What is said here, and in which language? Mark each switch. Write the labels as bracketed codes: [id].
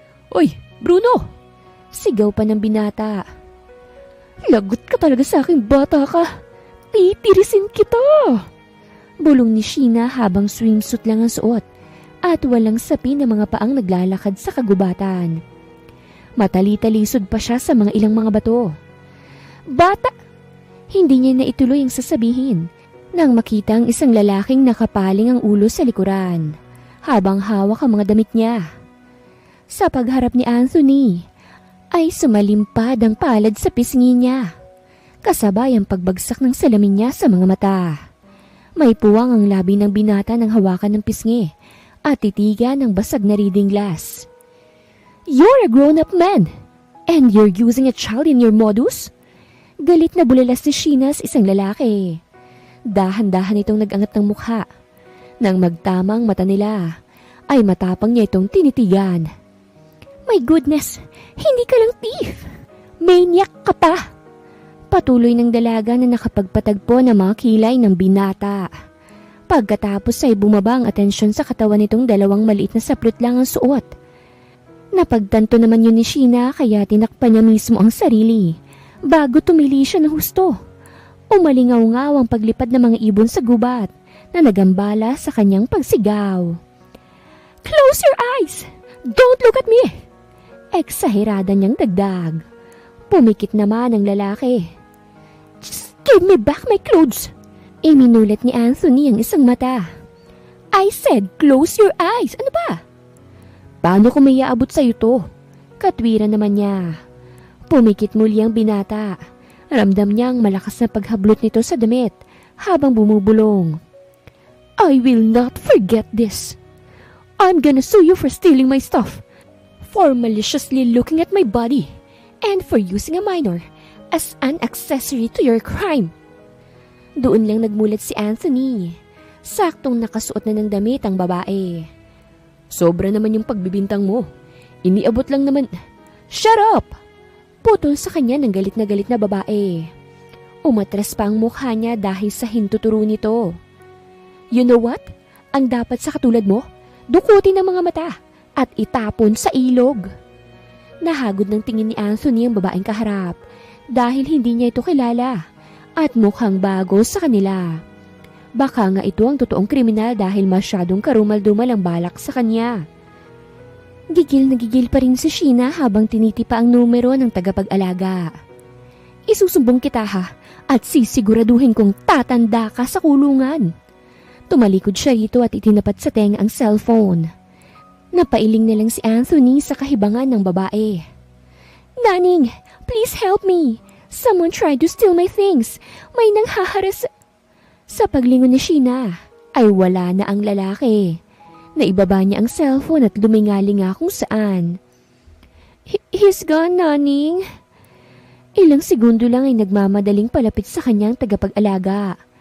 [tl] Oy, Bruno! Sigaw pa ng binata. Lagot ka talaga sa aking bata ka. Titirisin kita! Bulong ni Sheena habang swimsuit lang ang suot at walang sapi na mga paang naglalakad sa kagubatan. Matali-talisod pa siya sa mga ilang mga bato. Bata! Hindi niya na ituloy ang sasabihin nang makita ang isang lalaking nakapaling ang ulo sa likuran habang hawak ang mga damit niya. Sa pagharap ni Anthony ay sumalimpad ang palad sa pisngi niya. kasabay ang pagbagsak ng salamin niya sa mga mata. May puwang ang labi ng binata ng hawakan ng pisngi at titigan ng basag na reading glass. [en] "You're a grown-up man, and you're using a child in your modus?" [tl] Galit na bulalas ni Sheena sa isang lalaki. Dahan-dahan itong nag-angat ng mukha. Nang magtamang mata nila, ay matapang niya itong tinitigan. [en] "My goodness, [tl] hindi ka lang thief! Maniac ka pa!" Patuloy ng dalaga na nakapagpatagpo ng mga kilay ng binata. Pagkatapos ay bumaba ang atensyon sa katawan nitong dalawang maliit na saplot lang ang suot. Napagtanto naman yun ni Sheena kaya tinakpan niya mismo ang sarili bago tumili siya ng husto. Umalingaw-ngaw ang paglipad ng mga ibon sa gubat na nagambala sa kanyang pagsigaw. [en] "Close your eyes! Don't look at me!" [tl] Eksahirada niyang dagdag. Pumikit naman ang lalaki. [en] "Just give me back my clothes!" [tl] Iminulat ni Anthony ang isang mata. [en] "I said close your eyes! [tl] Ano ba?" "Paano kung may aabot sa'yo to?" Katwiran naman niya. Pumikit muli ang binata. Ramdam niyang malakas na paghablot nito sa damit habang bumubulong. [en] "I will not forget this. I'm gonna sue you for stealing my stuff, for maliciously looking at my body, and for using a minor as an accessory to your crime." [tl] Doon lang nagmulat si Anthony. Saktong nakasuot na ng damit ang babae. "Sobra naman yung pagbibintang mo. Iniabot lang naman." [en] "Shut up!" [tl] Putol sa kanya ng galit na babae. Umatras pa ang mukha niya dahil sa hintuturo nito. [en] "You know what? [tl] Ang dapat sa katulad mo, dukutin ang mga mata at itapon sa ilog." Nahagod ng tingin ni Anthony ang babaeng kaharap dahil hindi niya ito kilala at mukhang bago sa kanila. Baka nga ito ang totoong kriminal dahil masyadong karumal-dumal ang balak sa kanya. Gigil na gigil pa rin si Sheena habang tinitipa ang numero ng tagapag-alaga. "Isusumbong kita ha at sisiguraduhin kong tatanda ka sa kulungan." Tumalikod siya rito at itinapat sa tenga ang cellphone. Napailing na lang si Anthony sa kahibangan ng babae. [en] "Naning, please help me. Someone tried to steal my things. [tl] May nanghaharas." Sa paglingon ni Sheena ay wala na ang lalaki. Naibaba niya ang cellphone at lumingalinga kung saan. [en] "He's gone, [tl] Naning." Ilang segundo lang ay nagmamadaling palapit sa kanyang tagapag-alaga.